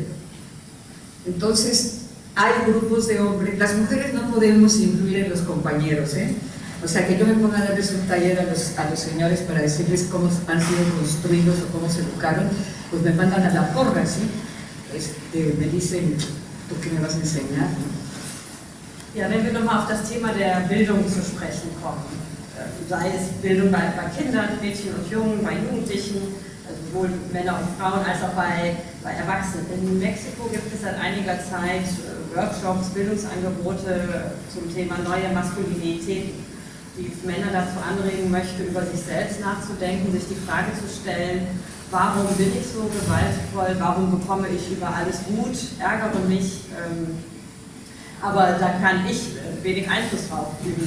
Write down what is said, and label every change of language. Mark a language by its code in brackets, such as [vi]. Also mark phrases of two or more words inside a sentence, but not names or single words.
[es] Entonces, hay grupos de hombres, las mujeres no podemos influir en los compañeros, ¿eh? O sea, que yo me ponga a darles un taller a los señores para decirles cómo han sido construidos o cómo se educaron, pues me mandan a la porra, ¿sí? Me dicen, ¿tú qué me vas a enseñar? ¿No? [de] Ja, wenn wir nochmal auf das Thema der Bildung zu sprechen kommen, sei es Bildung bei Kindern, Mädchen und Jungen, bei Jugendlichen, also sowohl Männer und Frauen als auch bei Erwachsenen. In Mexiko gibt es seit einiger Zeit Workshops, Bildungsangebote zum Thema neue Maskulinität, die Männer dazu anregen möchte, über sich selbst nachzudenken, sich die Frage zu stellen, warum bin ich so gewaltvoll, warum bekomme ich über alles Wut, ärgere mich, aber da kann ich wenig Einfluss drauf üben.